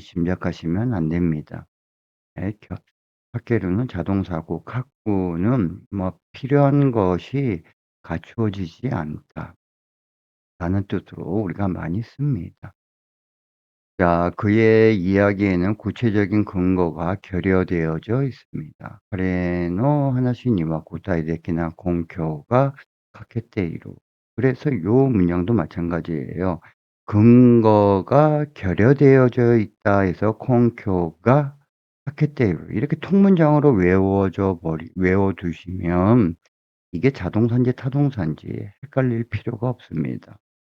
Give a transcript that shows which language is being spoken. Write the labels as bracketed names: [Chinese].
[Korean] 짐작하시면 안 됩니다. 예 겨 핫게루는 자동사고 카쿠는 뭐 '필요한 것이 갖추어지지 않다.'라는 뜻으로 우리가 많이 씁니다. 자 그의 이야기에는 구체적인 근거가 결여되어져 있습니다. [Japanese] 彼の話には具体的な根拠が欠けている. [Korean] 그래서 요 문장도 마찬가지예요. 근거가 결여되어져 있다 해서 [Japanese] 根拠が 欠けている [Korean] 이렇게 통문장으로 외워 두시면 이게 자동사인지 타동사인지 헷갈릴 필요가 없습니다.